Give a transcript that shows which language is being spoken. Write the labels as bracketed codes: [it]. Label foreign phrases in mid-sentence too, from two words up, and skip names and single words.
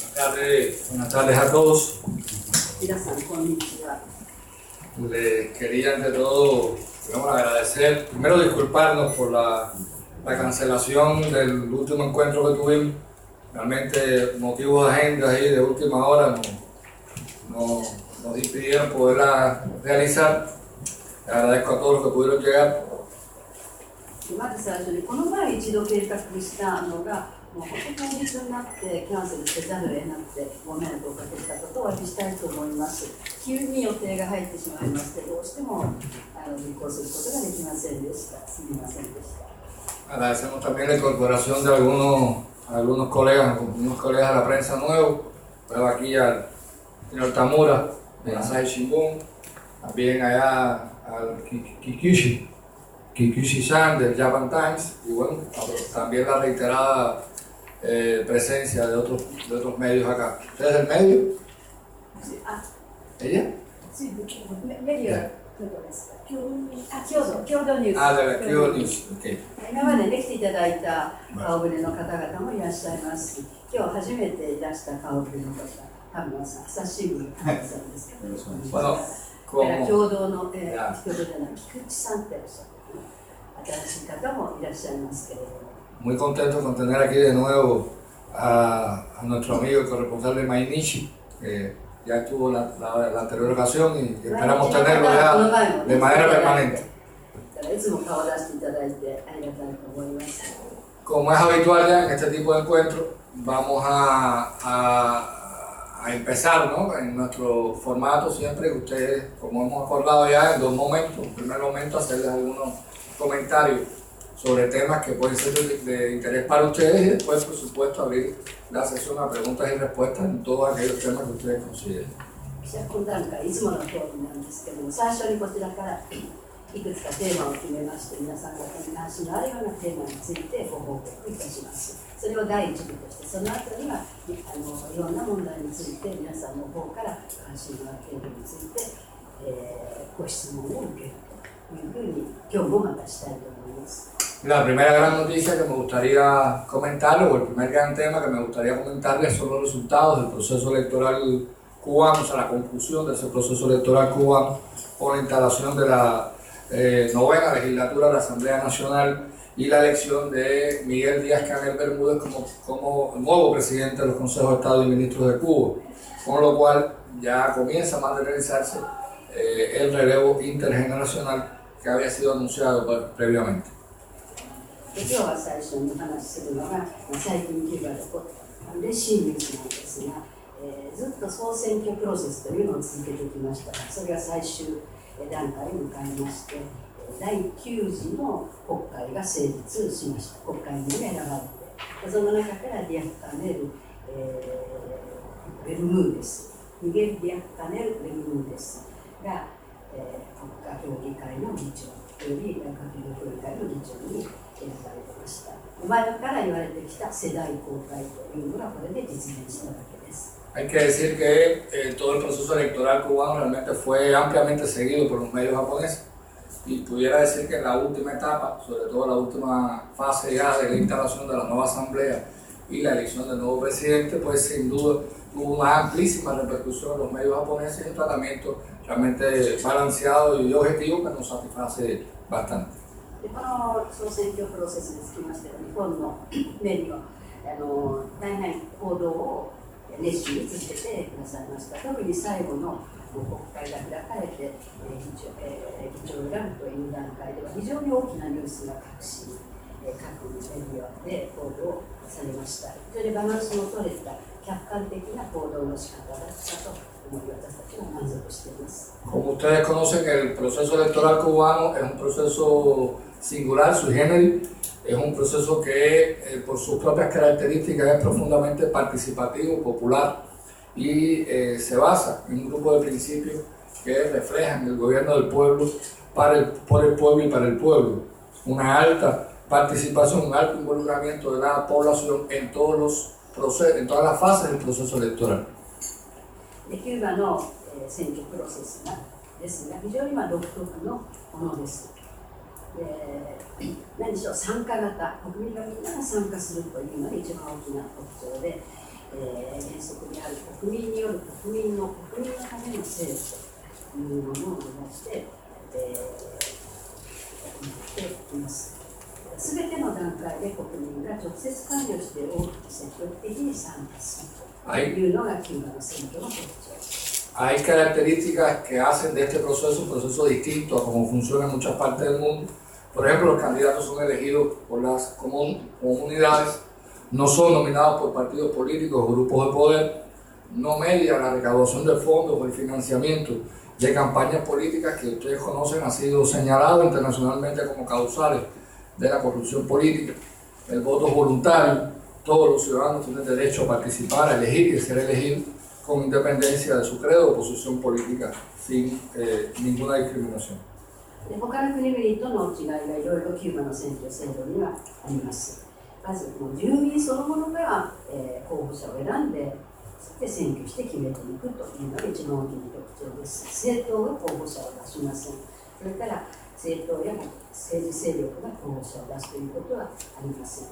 [es] Buenas tardes a todos. [ja] 皆さんこんにちは。 [es] Les quería ante todo agradecer, primero disculparnos por la cancelación del último encuentro que tuvimos. Realmente motivos de agenda y de última hora nos impidieron poderla realizar. Les agradezco a todos los que pudieron llegar. [ja] まず最初にこの前一度計画したのがもう本当に当日になってキャンセルせざるを得なくてご迷惑をかけたことをお詫びしたいと思います。急に予定が入ってしまいましてどうしても実行することができませんでした。すみませんでした。 [es] Agradecemos también la incorporación de algunos colegas de la prensa nuevos. Veo aquí al señor Tamura de Asahi Shimbun, también allá al Kikuchi-san del Japan Times y bueno, también la reiterada presencia de otros medios acá. ¿Usted es del medio? Sí. ¿Ella? Sí, medio. [ja] 共同ニュース。共同ニュース。今までできていただいた顔ぶれの方々もいらっしゃいますし、今日初めていらした顔ぶれの方、田村さん、久しぶり田村さんですけど、共同の、共同じゃない菊池さんっておっしゃって新しい方もいらっしゃいますけれども。 [es] Muy contento con tener aquí de nuevo a nuestro amigo el corresponsal de Mainichi, que ya estuvo la anterior ocasión y esperamos tenerlo ya de manera permanente. Como es habitual ya en este tipo de encuentros, vamos a empezar, ¿no? En nuestro formato siempre que ustedes, como hemos acordado ya en dos momentos, en primer momento hacerles algunos comentarios sobre temas que pueden ser de interés para ustedes y después, por supuesto, abrir la sesión a preguntas y respuestas en todos aquellos temas que ustedes consideren. [ja] 今段階いつもの通りなんですけども、最初にこちらからいくつかテーマを決めまして、皆さん方に関心のあるようなテーマについてご報告いたします。それを第一部として、その後にはいろんな問題について皆さんの方から関心のあるテーマについて、ご質問を受けるというふうに今日もまたしたいと思います。 [es] La primera gran noticia que me gustaría comentarles, o el primer gran tema que me gustaría comentarles son los resultados del proceso electoral cubano, o sea, la conclusión de ese proceso electoral cubano con la instalación de la novena legislatura de la Asamblea Nacional y la elección de Miguel Díaz-Canel Bermúdez como nuevo presidente de los Consejos de Estado y Ministros de Cuba, con lo cual ya comienza a materializarse el relevo intergeneracional que había sido anunciado previamente. [ja] 今日は最初にお話しするのが最近キューバで起こった嬉しいニュースなんですが、ずっと総選挙プロセスというのを続けてきましたが、それが最終段階を迎えまして、第9次の国会が成立しました。国会に選ばれて、その中からディアフカネル、ベルムーデス、ミゲル・ディアフカネル・ベルムーデスが、国家評議会の議長および閣議協議会の議長に選ばれました。前から言われてきた世代交代というのがこれで実現したわけです。 [es] Hay que decir que todo el proceso electoral cubano realmente fue ampliamente seguido por los medios japoneses y pudiera decir que en la última etapa, sobre todo la última fase ya de la instalación de la nueva asamblea y la elección del nuevo presidente, pues sin duda hubo una amplísima repercusión en los medios japoneses y un tratamiento realmente balanceado y objetivo que nos satisface bastante. [ja] この総選挙プロセスにつきましては日本のメディア大変報道を熱心に続けてくださいました。特に最後の国会が開かれて議長を選ぶという段階では非常に大きなニュースが各紙各メディアで報道されました。それでバランスの取れた客観的な報道の仕方だったと思い私たちは満足しています。 [es] Como ustedes conocen, el proceso electoral cubano es un proceso singular, [la] sui generis, [es] es un proceso que por sus propias características es profundamente participativo, popular y se basa en un grupo de principios que reflejan el gobierno del pueblo por el pueblo y para el pueblo. Una alta participación, un alto involucramiento de la población en todos los procesos, en todas las fases del proceso electoral. [ja] キューバの選挙プロセスですが非常に独特のものです。何でしょう、参加型、国民がみんなが参加するというのが一番大きな特徴で、 原則である国民による国民のための政治というものを目指して、行っています。すべての段階で国民が直接関与して大きく積極的に参加するというのがキューバの選挙の特徴です。 [es] Hay características que hacen de este proceso un proceso distinto a cómo funciona en muchas partes del mundo. Por ejemplo, los candidatos son elegidos por las comunidades, no son nominados por partidos políticos o grupos de poder, no media la recaudación de fondos o el financiamiento de campañas políticas que ustedes conocen han sido señalados internacionalmente como causales de la corrupción política. El voto voluntario, todos los ciudadanos tienen derecho a participar, a elegir y ser elegidos con independencia de su credo o posición política, sin ninguna discriminación. [ja] 他の国々との違いがいろいろキューバの選挙制度にはあります。まず住民そのものが、候補者を選んで選挙して決めていくというのが一番大きな特徴です。政党が候補者を出しません。それから政党や政治勢力が候補者を出すということはありません。